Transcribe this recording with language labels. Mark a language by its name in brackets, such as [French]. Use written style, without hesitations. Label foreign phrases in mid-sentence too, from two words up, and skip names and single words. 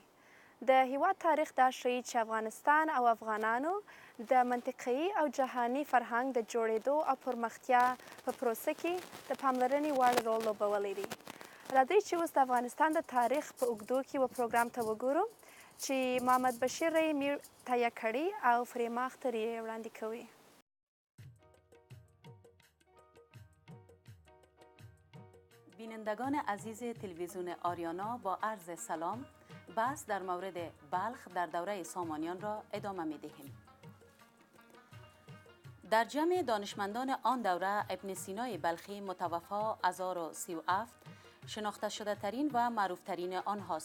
[Pashto] د هیواد تاریخ دا ښیي چې افغانستان او افغانانو د منطقه‌ایي او جهاني فرهنګ د جوړېدو او پرمختیا په پروسه کې د پاملرنې وړ رول لوبولی دی. راځئ چې اوس د افغانستان د تاریخ په اوږدو کې و پروګرام ته وګورو چې محمد بشیر یې تهیه کړی او فریما اختر یې وړاندې کوي. [Persian] بینندگان عزیز تلویزیون آریانا با عرض سلام، بحث در مورد بلخ در دوره سامانیان را ادامه می دهیم. در جمع دانشمندان آن دوره ابن سینای بلخی متوفا 1037 شناخته شده ترین و معروف ترین آنهاست.